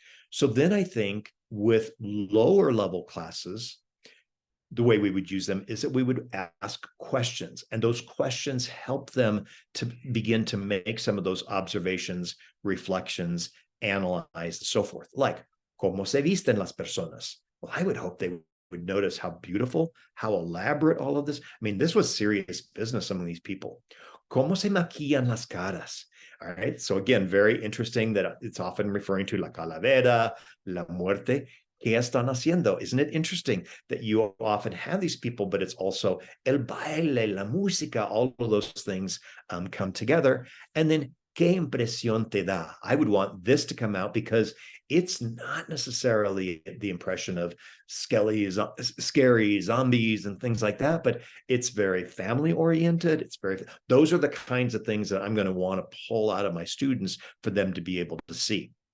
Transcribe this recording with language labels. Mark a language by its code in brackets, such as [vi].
[en] So then I think with lower level classes, the way we would use them is that we would ask questions, and those questions help them to begin to make some of those observations, reflections, analyze, and so forth. Like, [es] ¿cómo se visten las personas? [en] Well, I would hope they would notice how beautiful, how elaborate all of this. I mean, this was serious business, some of these people. [es] ¿Cómo se maquillan las caras? [en] All right. So again, very interesting that it's often referring to [es] la calavera, la muerte. ¿Qué están haciendo? [en] Isn't it interesting that you often have these people, but it's also [es] el baile, la música, [en] all of those things come together. And then, [es] ¿qué impresión te da? [en] I would want this to come out because it's not necessarily the impression of scary zombies and things like that, but it's very family oriented. Those are the kinds of things that I'm going to want to pull out of my students for them to be able to see.